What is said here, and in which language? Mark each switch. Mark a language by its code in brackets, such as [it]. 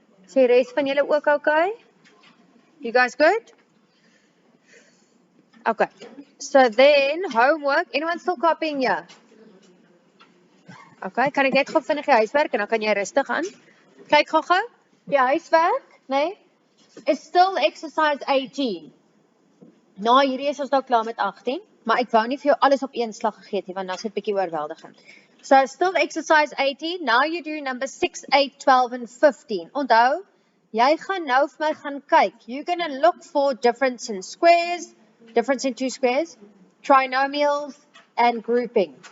[af] Sê res van julle ook okay? [en] You guys good? Okay, so then homework, anyone still copying here? [af] Okay, kan ek net gou vinnig die huiswerk en dan kan jy rustig aan. Kyk gou, die huiswerk, nee, [en] is still exercise 18. [af] Nou, hierdie is ons nou klaar met 18, maar ek wou nie vir jou alles op een slag gegee het nie, want dan is dit bietjie oorweldigend. [en] So still exercise 18, now you do number 6, 8, 12 and 15. [af] Onthou, jy gaan nou vir my gaan kyk. [en] You're going to look for difference in squares, difference in two squares, trinomials and grouping.